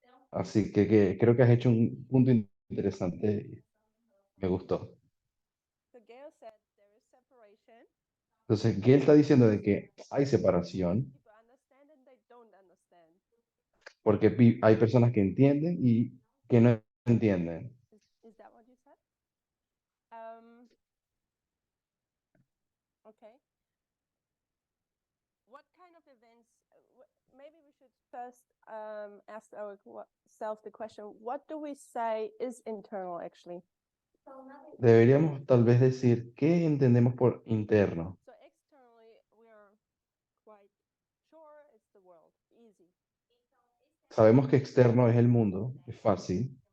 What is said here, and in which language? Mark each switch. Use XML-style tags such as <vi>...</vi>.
<es>Así que creo que has hecho un punto interesante y me gustó.</es> <en>So Gail said there is separation.</en> <es>Entonces, Gail está diciendo de que hay separación</es> <en>People understand and they don't understand.</en> <es>porque hay personas que entienden y que no entienden.</es> <en>Is that what you said? Okay. What kind of events? Maybe we should first ask ourselves the question: what do we say is internal actually?</en> <es>Deberíamos tal vez decir qué entendemos por interno.</es> <en>So externally, we are quite sure it's the world, easy.</en> <es>Sabemos que externo es el mundo, es fácil,</es>